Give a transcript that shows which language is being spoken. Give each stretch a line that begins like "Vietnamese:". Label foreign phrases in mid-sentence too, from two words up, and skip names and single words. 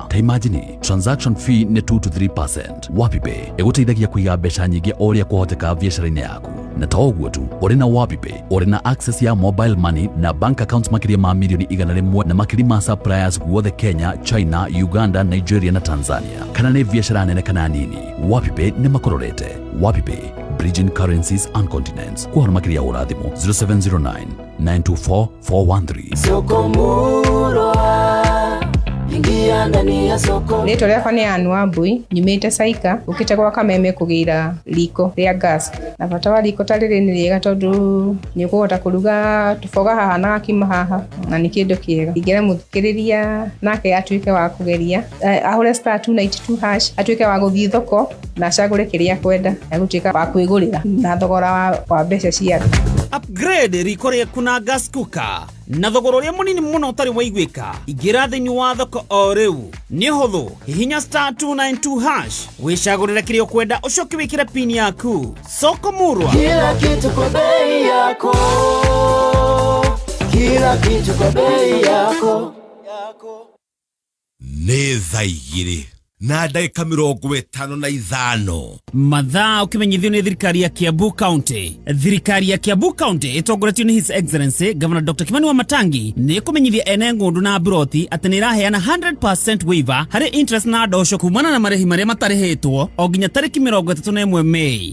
Kikuyu: Ta
English: imagine transaction fee
Kikuyu: nĩ 2 to 3%. WapiPay ĩgũteithagia kũiga mbeca nyingĩ o ũrĩa kwahoteka biacara-inĩ yaku. Na ta ũguo tu ũrĩ na WapiPay uri na access ya
English: mobile money
Kikuyu: na
English: bank accounts
Kikuyu: makiria ma milioni 100 na makiri ma suppliers guothe Kenya, China, Uganda, Nigeria na Tanzania. Kana nĩ biacara nene kana nini, WapiPay nĩ makororete.
English: WapiPay, bridging currencies and continents.
Kikuyu: Kwa makiria ũrathimo 0709 924 413.
Swahili: Sokomurwa ingia ndani ya soko.
Kikuyu: Rĩtwa rĩakwa nĩ Anne Wambui, nyumĩte Saika, ũkĩte gwa Kameme kũgĩra riko rĩa gas. Na bata wa riko ta rĩrĩ nĩ rĩega tondũ nĩ ũkũhota kũruga tũboga haha na gakima haha na nĩ kĩndũ kĩega. Ingĩra mũthikĩrĩria nake atuĩke wa kũgeria ahũre *292# atuĩke wa gũthiĩ thoko na acagũre kĩrĩa kwenda agũtuĩka wa kwĩgũrĩra na thogora wa mbeca cia upgrade riko rĩaku na
English: gas cooker
Kikuyu: na thogora ũrĩa mũnini mũno ũtarĩ waiguĩka. Ingĩra thĩinĩ wa thoko o rĩu nĩ ũhũthũ hihinya *292# wĩcagũrĩre kĩrĩa ũkwenda ũcoke wĩkĩre pin yaku.
Swahili: Sokomurwa, kila kitu kwa bei yako, kila kitu kwa bei yako.
Kikuyu: nĩ thaa igĩrĩ na ndagĩka 55. mathaa ũkĩmenyithio nĩ thirikari ya Kiambu County. Thirikari ya Kiambu County ĩtongoretio nĩ
English: His Excellency Governor Dr.
Kikuyu: Kimani Wamatangi nĩ kũmenyithia ene ng'ũndũ na mburoti atĩ nĩ ĩraheana 100% waiver harĩ interest na ndosho kumana na marĩhi marĩa matarĩhĩtwo o nginya tarĩki 31 Mei.